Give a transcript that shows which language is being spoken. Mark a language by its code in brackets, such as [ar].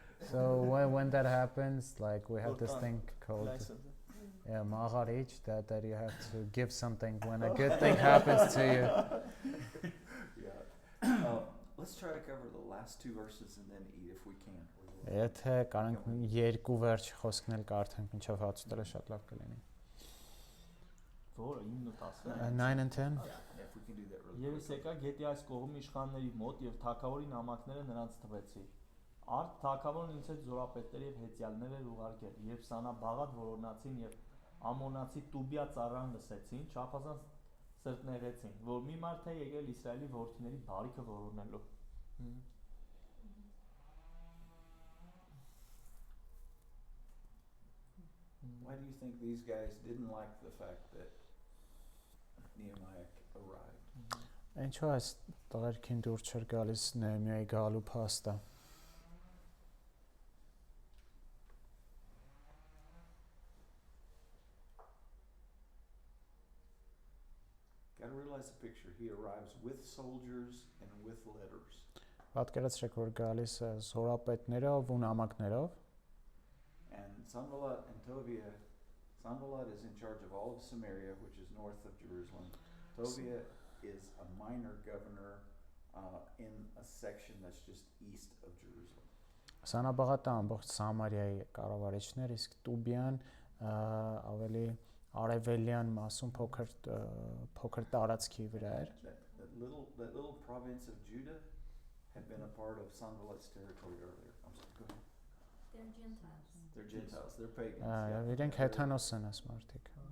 [en] So when that happens, like we have this thing called Magharij, that you have to give something when a good thing happens to you. Yeah. Let's try to cover the last two verses and then eat if we can. [hy] Եթե կարանք երկու վերջ խոսքնել կարդանք մինչև հաց ուտելը շատ լավ կլինի. Որը 9-10 [en] 9 and 10. If we can do that really [hy] Եվս եկա գետի այս կողմի իշխանների մոտ եւ թագավորի նամակները նրանց տվեցի։ Արդ թագավորն ինձ հետ զորապետներ եւ հեծյալներ էր ուղարկել, երբ Սանաբաղատ որոնացին եւ Ամոնացի Տուբիա ծառան լսեցին, չափազանց սրտնեղեցին, որ մի մարդ է եկել Իսրայելի որդիների բարիքը որոնելու։ [en] Why do you think these guys didn't like the fact that Nehemiah arrived? [hy] Ինչու այս տղերքին դուր չեր գալիս Նեհեմիայի գալու փաստը։ [en] Got to realize the picture. He arrives with soldiers and with letters. [hy] Պատկերացրեք, որ գալիս է զորապետներով ու նամակներով։ [en] And Sanballat and Tobiah, Sanballat is in charge of all of Samaria, which is north of Jerusalem. Tobiah is a minor governor in a section that's just east of Jerusalem. [hy] Սանաբաղատը ամբողջ Սամարիայի կառավարիչներ, իսկ Տուբիան ավելի արևելյան մասում փոքր տարածքի վրա էր։ [en] That little province of Judah had been a part of Sanballat's territory earlier. I'm sorry, go ahead. They're Gentiles. They're Gentiles. They're pagans. [hy] Իրենք հեթանոս են այս մարդիկ։